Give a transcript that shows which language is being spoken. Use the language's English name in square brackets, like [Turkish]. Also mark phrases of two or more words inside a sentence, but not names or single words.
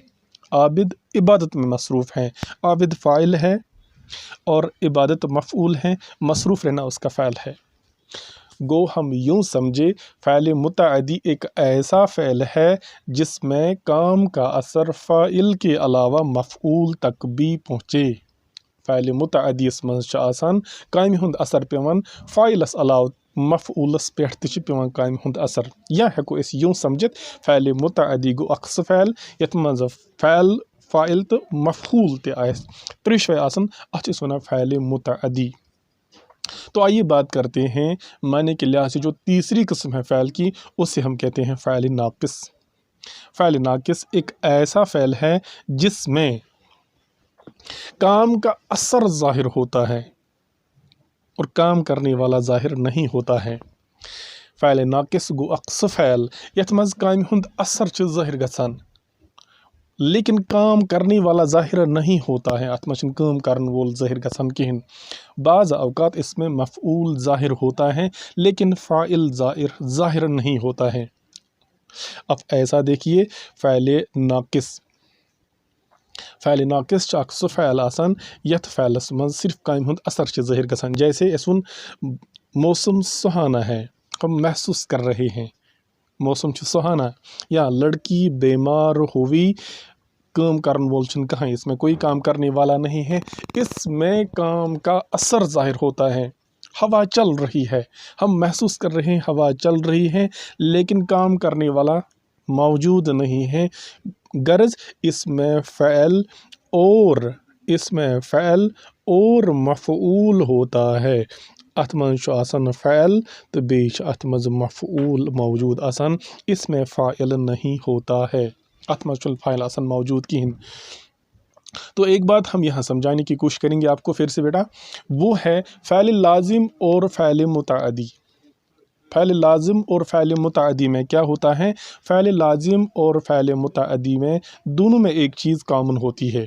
[Urdu] عابد عبادت میں مصروف ہے، عابد فاعل ہے اور عبادت مفعول ہے، مصروف رہنا اس کا فعل ہے۔ گو ہم یوں سمجھے فعل متعدی ایک ایسا فعل ہے جس میں کام کا اثر فاعل کے علاوہ مفعول تک بھی پہنچے۔ [Kashmiri] فعل متعدی اس منٛز چھُ آسان کامہِ ہُنٛد اثر پیوان فاعلس علاوٕ مفعولس پٮ۪ٹھ تہِ چھُ پیوان کامہِ ہُنٛد اثر۔ یا ہٮ۪کو أسۍ یوں سمجھِتھ فعل متعدی گوٚو اکھ سُہ فعل یتھ منٛز فعل، فاعل تہٕ مفعول تہِ آسہِ، ترٛیشوے آسن، اتھ چھِ أسۍ ونان فعل متعدی۔ [Urdu] تو آئیے بات کرتے ہیں معنی کے لحاظ سے جو تیسری قسم ہے فعل کی، اسے ہم کہتے ہیں فعل ناقص۔ فعل ناقص ایک ایسا فعل ہے جس میں کام کا اثر ظاہر ہوتا ہے اور کام کرنے والا ظاہر نہیں ہوتا ہے۔ [Kashmiri] فعل ناقص گو اکھ سُہ فعل یتھ منٛز کامہِ ہُنٛد اثر چھُ ظٲہر گژھان [Urdu] لیکن کام کرنے والا ظاہر نہیں ہوتا ہے، [Kashmiri] ات منٛز چھُنہٕ کٲم کرن وول ظٲہِر گژھان کِہیٖنۍ۔ [Urdu] بعض اوقات اس میں مفعول ظاہر ہوتا ہے لیکن فاعل ظاہر نہیں ہوتا ہے۔ اب ایسا دیکھیے [Kashmiri] فعل ناقص چھُ اکھ سُہ فعل آسان یتھ فعلس منٛز صرف کامہِ ہُنٛد اثر چھُ ظٲہر گژھان، [Urdu] جیسے [Kashmiri] اَسہِ ووٚن [Urdu] موسم سہانا ہے، ہم محسوس کر رہے ہیں [Kashmiri] موسم چھُ سہانا، [Urdu] یا لڑکی بیمار ہوئی، [Kashmiri] کام کرن وول چھُنہٕ کہاں، [Urdu] اس میں کوئی کام کرنے والا نہیں ہے، اس میں کام کا اثر ظاہر ہوتا ہے۔ ہوا چل رہی ہے، ہم محسوس کر رہے ہیں ہوا چل رہی ہے لیکن کام کرنے والا موجود نہیں ہے، غرض اس میں فعل اور مفعول ہوتا ہے۔ [Kashmiri] ات منٛز چھُ آسان فعل تو بیٚیہِ چھُ ات منٛز مفعول موجود آسان، [Urdu] اس میں فاعل نہیں ہوتا ہے، [Kashmiri] ات منٛز چھُنہٕ فاعل آسان موجود کہیٖنۍ۔ [Urdu] تو ایک بات ہم یہاں سمجھانے کی کوشش کریں گے آپ کو پھر سے بیٹا، وہ ہے فعل لازم اور فعل متعدی۔ فعل لازم اور فعل متعدی میں کیا ہوتا ہے؟ فعل لازم اور فعل متعدی میں دونوں میں ایک چیز کامن ہوتی ہے۔